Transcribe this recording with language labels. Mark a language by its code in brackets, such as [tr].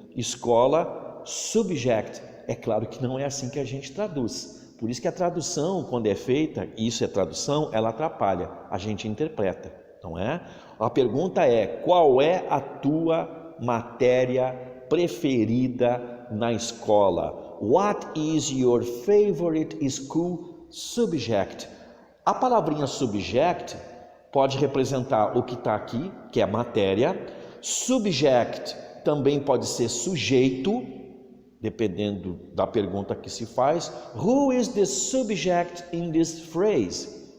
[pt] Escola subject. É claro que não é assim que a gente traduz. Por isso que a tradução, quando é feita, isso é tradução, ela atrapalha, a gente interpreta, não é? A pergunta é, qual é a tua matéria preferida na escola? [en] What is your favorite school subject? [pt] A palavrinha subject pode representar o que está aqui, que é a matéria. Subject também pode ser sujeito, dependendo da pergunta que se faz. [en] Who is the subject in this phrase?